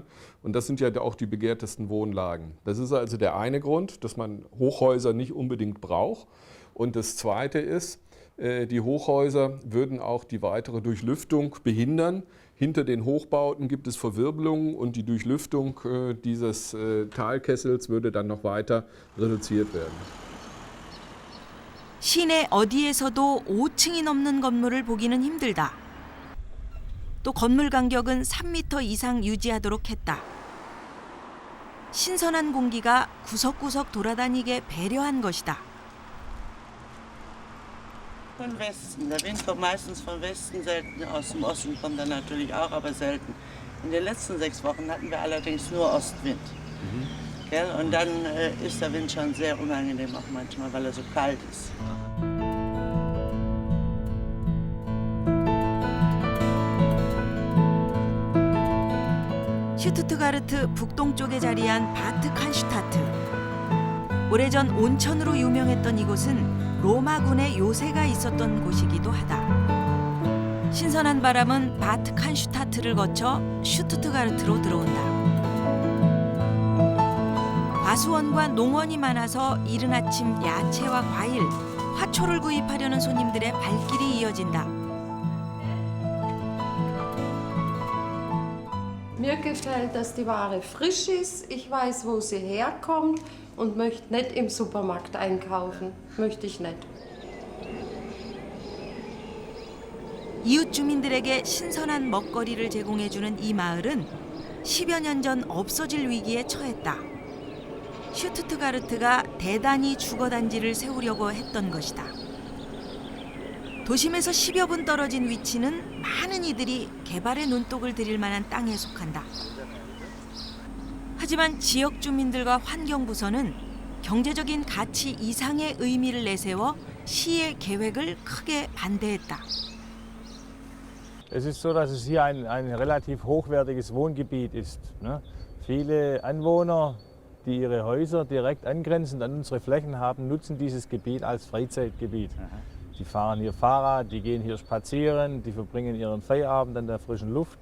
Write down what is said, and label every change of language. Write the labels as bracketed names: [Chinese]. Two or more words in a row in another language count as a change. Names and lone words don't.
[German] Und das sind ja auch die begehrtesten Wohnlagen. Das ist also der eine Grund, dass man Hochhäuser nicht unbedingt braucht. Und das zweite ist, die Hochhäuser würden auch die weitere Durchlüftung behindern. Hinter den Hochbauten gibt es Verwirbelungen und die Durchlüftung dieses Talkessels würde dann noch weiter reduziert werden. [Korean] 시내 어디에서도 5층이 넘는 건물을 보기는 힘들다. 또 건물 간격은 3m 이상 유지하도록 했다. 신선한 공기가 구석구석 돌아다니게 배려한 것이다. [German] Von Westen. Der Wind kommt meistens von Westen, selten aus dem Osten kommt er natürlich auch, aber selten. In den letzten 6 Wochen hatten wir allerdings nur Ostwind. Gell? Und dann ist der Wind schon sehr unangenehm auch manchmal, weil er so kalt ist. [Korean] 슈투트가르트 북동쪽에 자리한 바트 칸슈타트. 오래전 온천으로 유명했던 이곳은 로마군의 요새가 있었던 곳이기도 하다. 신선한 바람은 바트 칸슈타트를 거쳐 슈투트가르트로 들어온다. 과수원과 농원이 많아서 이른 아침 야채와 과일, 화초를 구입하려는 손님들의 발길이 이어진다. [German] Mir gefällt, dass die Ware frisch ist, ich weiß, wo sie herkommt und möchte nicht im Supermarkt einkaufen. Möchte ich nicht. [Korean] 이웃 주민들에게 신선한 먹거리를 제공해주는 이 마을은 10여 년 전 없어질 위기에 처했다. 슈투트가르트가 대단히 주거단지를 세우려고 했던 것이다. 도심에서 10여 분 떨어진 위치는 많은 이들이 개발에 눈독을 들일 만한 땅에 속한다. 하지만 지역 주민들과 환경부서는 경제적인 가치 이상의 의미를 내세워 시의 계획을 크게 반대했다. [German] Es ist so, dass es hier ein relativ hochwertiges Wohngebiet ist. Ne? Viele Anwohner, die ihre Häuser direkt angrenzend an unsere Flächen haben, nutzen dieses Gebiet als Freizeitgebiet. Die fahren hier Fahrrad, die gehen hier spazieren, die verbringen ihren Feierabend an der frischen Luft.